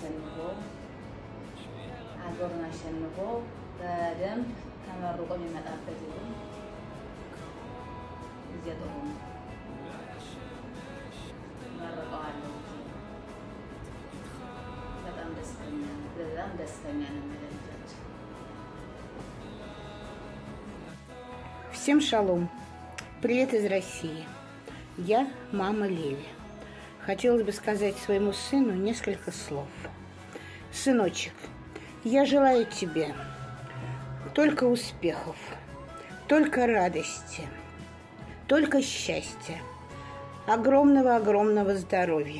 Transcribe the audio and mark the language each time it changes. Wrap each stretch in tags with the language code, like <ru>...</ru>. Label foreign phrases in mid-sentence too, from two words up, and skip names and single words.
<am>አሸንፎ በደንብ ተመርቆ የሚመጣበት ይሁን። ጊዜ ጥሩ ነው። መርቀዋለሁ። ደስተኛ ነን ለልጆች።</am> <ru>Всем шалом. Привет из России. Я мама Леви. Хотелось бы сказать своему сыну несколько слов. Сыночек, я желаю тебе только успехов, только радости, только счастья, огромного-огромного здоровья.</ru>